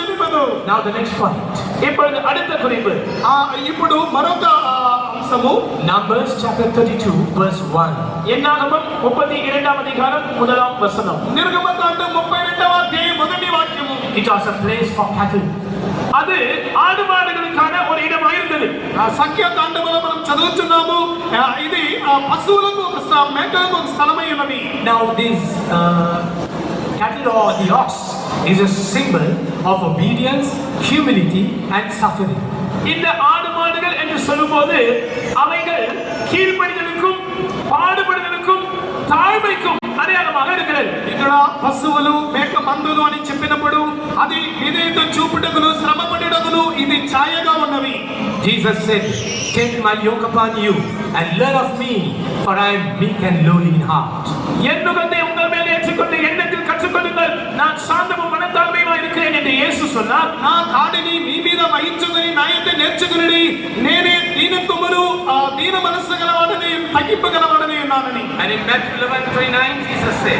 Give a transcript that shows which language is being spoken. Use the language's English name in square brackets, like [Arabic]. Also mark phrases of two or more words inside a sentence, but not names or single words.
[Telugu] ఉండదు. [English] Now the next point. [Tamil] இப்பொழுது அடுத்த குறிப்பு. [Telugu] ఇప్పుడు మరొక అంశము [English] Numbers chapter 32 verse 1. [Tamil] என்னாகமம் 32ஆம் அதிகாரம் 1ஆம் வசனம். [Telugu] నిర్గమకాండం 32వ అధ్యాయం మొదటి వాక్యము. [English] It was a place for cattle. [Tamil] அது ஆடு மாடுகளுக்கான ஒரு இடமாக இருந்தது. [Telugu] సంఖ్యాకాండములో మనం చదువుతున్నాము ఇది పశువులకు మేకలకు ఒక స్థలమై ఉన్నది. [English] Now this cattle or the ox is a symbol of obedience, humility and suffering. [Tamil] இந்த ஆடு மாடுகள் என்று சொல்லும்போது அவைகள் கீழ்ப்படிதலுக்கும் பாடுபடுதலுக்கும் தாழ்மைக்கும் அடையாளமாக இருக்கிறது. [Telugu] ఇక్కడ పశువులు మేక మందులు అని చెప్పినప్పుడు అది విధేయత చూపుటకును శ్రమపడుటకును ఇది ఛాయగా ఉన్నవి. [English] Jesus said, "Take my yoke upon you and learn of me, for I am meek and lowly in heart." [Tamil] என் நுகத்தை உங்கள் மேல் ஏற்றுக்கொண்டு என்னிடத்தில் கற்றுக்கொள்ளுங்கள், நான் சாந்தமும் மனத்தாழ்மையுமாய் இருக்கிறேன் என்று இயேசு சொன்னார். [Telugu] నా కాడిని మీ మీద వహించుకొని నా యొక్క నేర్చుకుని నేనే దీనత్వమును దీన మనస్సు గలవాడని తగ్గింపగలవాడని ఉన్నానని. [English] And in Matthew 11:29, Jesus said,